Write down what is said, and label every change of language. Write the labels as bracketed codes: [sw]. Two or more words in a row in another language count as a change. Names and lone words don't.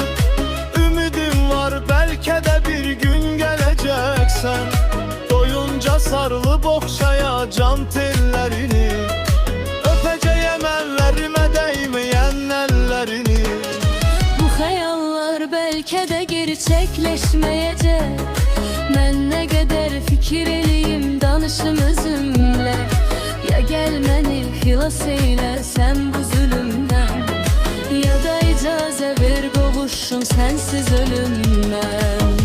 [tr] Ümidim var belki de bir gün geleceksen. Doyunca sarılıp okşayacağım tellerini. Öpeceğim ellerime değmeyen ellerini. Bu xəyallar belki de gerçekleşmeyecek. [az] Mən nə qədər fikir eləyim danışım özümlə. Ya gəl məni xilas eylə sən bu zülümdən. Ya da icazə ver qovuşum sensiz ölümdən.